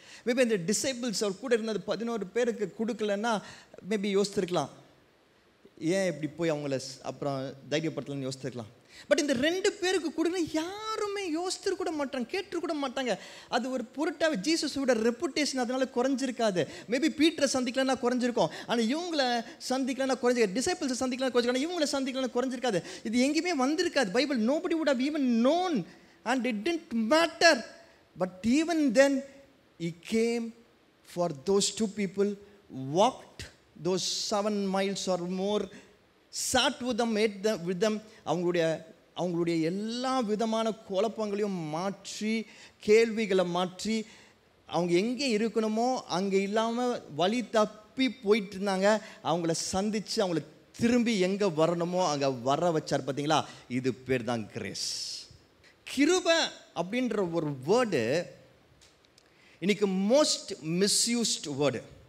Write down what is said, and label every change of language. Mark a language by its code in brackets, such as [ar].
[ta] Maybe இந்த disciples அவர் கூட இருந்தது 11 பேருக்கு கொடுக்கலன்னா மேபி யோசிச்சிருக்கலாம், ஏன் இப்படி போய் அவங்கள அப்புறம் தைரியப்படுத்தலன்னு யோசிச்சிருக்கலாம். பட் இந்த 2 பேருக்கு கொடுக்கணும் யாருமே யோசித்து கூட மாட்டாங்க, கேட்டு கூட மாட்டாங்க. அது ஒரு பொருட்டாக ஜீசஸோட ரெப்புடேஷன் அதனால குறைஞ்சிருக்காது. மேபி பீட்டரை சந்திக்கலன்னா குறைஞ்சிருக்கும், ஆனால் இவங்களை சந்திக்கலன்னா குறைஞ்சிருக்காது. டிசைபிள்ஸை சந்திக்கலாம் குறைஞ்சிருக்காங்க, இவங்களை சந்திக்கலன்னா குறைஞ்சிருக்காது. இது எங்கேயுமே வந்திருக்காது. [en] Bible nobody would have even known and it didn't matter. But even then he came for those 2 people, walked those 7 miles or more, sat with them, ate with them. [ta] அவங்களுடைய எல்லா விதமான குழப்பங்களையும் மாற்றி, கேள்விகளை மாற்றி, அவங்க எங்கே இருக்கணுமோ அங்கே இல்லாமல் வழி தப்பி போயிட்டு இருந்தாங்க, அவங்கள சந்தித்து அவங்கள திரும்பி எங்கே வரணுமோ அங்கே வர வச்சார். பார்த்தீங்களா, இது பேர் தான் கிரேஸ். கிருபை அப்படின்ற ஒரு வேர்டு இன்னைக்கு மோஸ்ட் மிஸ்யூஸ்ட் வேர்டு.